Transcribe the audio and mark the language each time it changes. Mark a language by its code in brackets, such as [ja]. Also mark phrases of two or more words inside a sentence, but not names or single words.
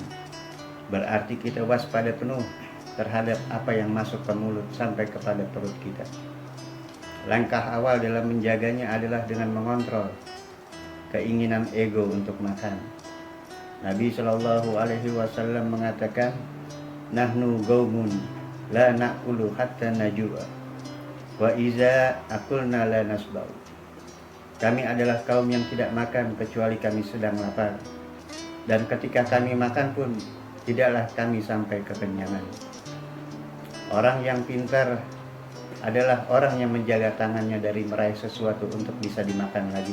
[id] Berarti kita waspada penuh terhadap apa yang masuk ke mulut sampai kepada perut kita. Langkah awal dalam menjaganya adalah dengan mengontrol keinginan ego untuk makan. Nabi [ar] صلى الله عليه وسلم [id] mengatakan, [ar] نحن قوم لا نأكل حتى نجوع وإذا أكلنا لا نشبع. [id] Kami adalah kaum yang tidak makan kecuali kami sedang lapar, dan ketika kami makan pun tidaklah kami sampai kekenyangan. Orang yang pintar adalah orang yang menjaga tangannya dari meraih sesuatu untuk bisa dimakan lagi.